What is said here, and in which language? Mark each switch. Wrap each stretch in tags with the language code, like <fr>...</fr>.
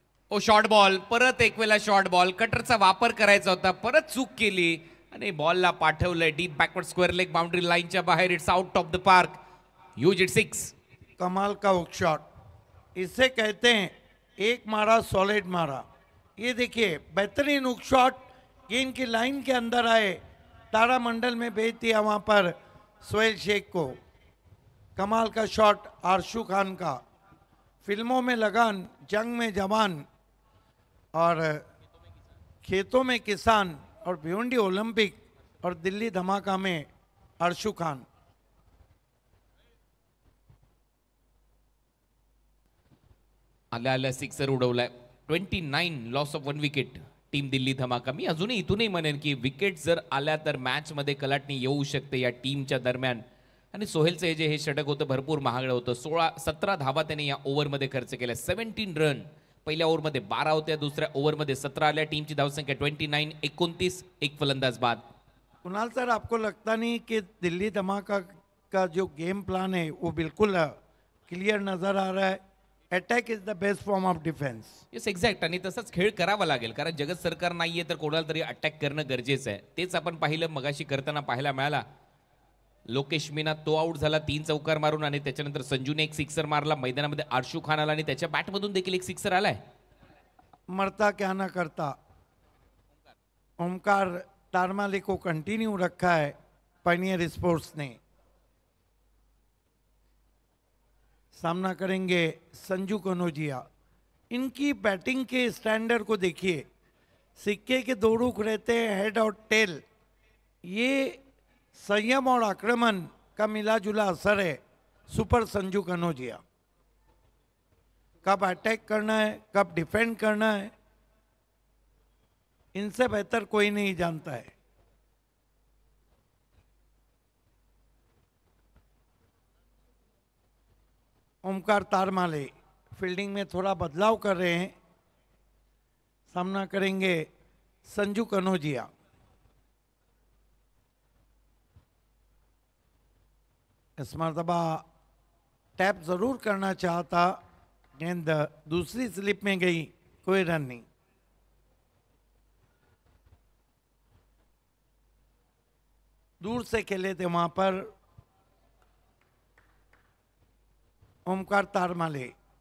<mr>ओ short ball, परत एक वेळा शॉर्ट बॉल. कटरचा वापर करायचा होता, परत चूक केली आणि बॉलला पाठवलंय deep backward square leg boundary लाईनच्या बाहेर.</mr> <en>It's out of the park. Use it 6.</en> <hi>कमाल का हुक शॉट, इससे कहते हैं एक मारा सॉलिड मारा. ये देखिए बेहतरीन हुक शॉट, गेंद की लाइन के अंदर आए, तारामंडल में भेज दिया वहां पर सोहेल शेख को। कमाल का शॉट आरशू खान का। फिल्मों में लगान, जंग में जवान और खेतों में किसान और भिवंडी ओलंपिक और दिल्ली धमाका में आरशू खान।</hi> <mr>आल्या आल्या sixer उडवलाय. 29</mr> <en>loss of 1 wicket</en> <mr>team Delhi धमाका. मी अजूनही इथूनही म्हणेन की विकेट जर आल्या तर मॅच मध्ये कलाटणी येऊ शकते या टीमच्या दरम्यान. आणि सोहेलचं हे षटक होतं भरपूर महागडं होतं. 17 धावा त्याने या ओव्हरमध्ये खर्च केल्या. 17 रन पहिल्या ओव्हरमध्ये 12 होत्या, दुसऱ्या ओव्हरमध्ये 17 आल्या. टीमची धावसंख्या 29, 29, एक फलंदाज बाद.</mr> <hi>कुणाल सर, आपको लगता नहीं कि दिल्ली धमाका का जो गेम प्लान है वो बिल्कुल क्लियर नजर आ रहा है?</hi> <en>Attack is the best form of defence. Yes exact.</en> <mr>आणि तसंच खेळ करावा लागेल कारण जगत सरकार नाहीये तर कोणाला तरी अटॅक करणं गरजेचं आहे. तेच आपण पाहिलं मगाशी करताना पाहायला मिळाला. लोकेश मीना तो आउट झाला 3 चौकार मारून आणि त्याच्यानंतर संजूने एक सिक्सर मारला. मैदानामध्ये आरशू खान आला आणि त्याच्या बॅटमधून देखील एक सिक्सर आलाय.</mr> <hi>मरता क्या ना करता, ओमकार तारमाले को कंटिन्यू रखा है पायनियर स्पोर्ट्स ने. सामना करेंगे संजू कनौजिया. इनकी बैटिंग के स्टैंडर्ड को देखिए, सिक्के के दो रुख रहते हैं, हेड और टेल. ये संयम और आक्रमण का मिला जुला असर है सुपर संजू कनौजिया. कब अटैक करना है, कब डिफेंड करना है, इनसे बेहतर कोई नहीं जानता है. ओमकार तारमाले फील्डिंग में थोड़ा बदलाव कर रहे हैं. सामना करेंगे संजू कनौजिया. इस मरतबा टैप जरूर करना चाहता, गेंद दूसरी स्लिप में गई, कोई रन नहीं. दूर से खेले थे वहां पर ओमकार तारमाले.</hi>